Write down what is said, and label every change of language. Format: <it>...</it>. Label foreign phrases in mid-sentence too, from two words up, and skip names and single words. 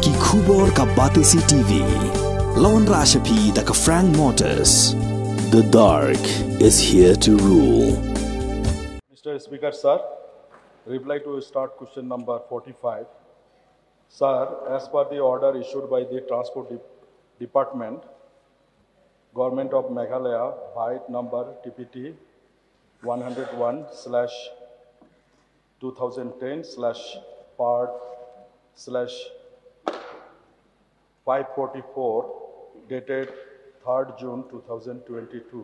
<kha>Khubor ka Batesi TV. Lawan Rashapi da ka Frank Motors.</kha> <en>The dark is here to rule. Mr. Speaker, sir, reply to start question number 45. Sir, as per the order issued by the Transport Department, Government of Meghalaya, byte number TPT 101/2010/part/544 dated 3rd June 2022.</en>